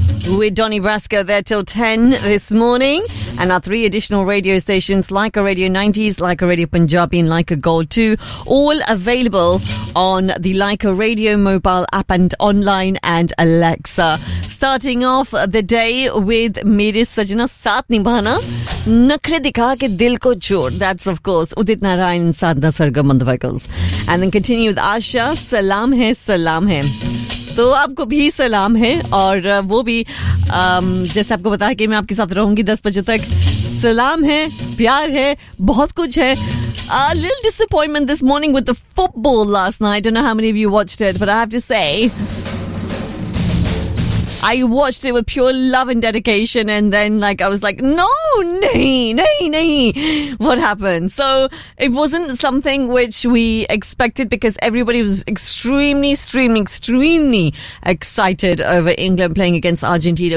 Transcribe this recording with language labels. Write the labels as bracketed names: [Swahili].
[English] With Donny Brasco there till 10 this morning. And our three additional radio stations, Like a Radio 90s, Like a Radio Punjabi and Like a Gold 2, all available on the Like a Radio mobile app and online and Alexa. Starting off the day with Mere Sajna Saath Nibhana, Nakhre Dikha Ke Dil Ko Chor. That's of course Udit Narayan and Sadhna Sargam on the vocals. And then continue with Asha, Salam Hai Salam Hai. [Hindi] तो आपको भी सलाम है और वो भी जैसे आपको बताया कि मैं आपके साथ रहूंगी 10 बजे तक. सलाम है, प्यार है, बहुत कुछ है. [English] A little disappointment this morning with the football last night. I don't know how many of you watched it, but I have to say I watched it with pure love and dedication, and then like I was like, no, nahi, what happened? So it wasn't something which we expected, because everybody was extremely excited over England playing against Argentina.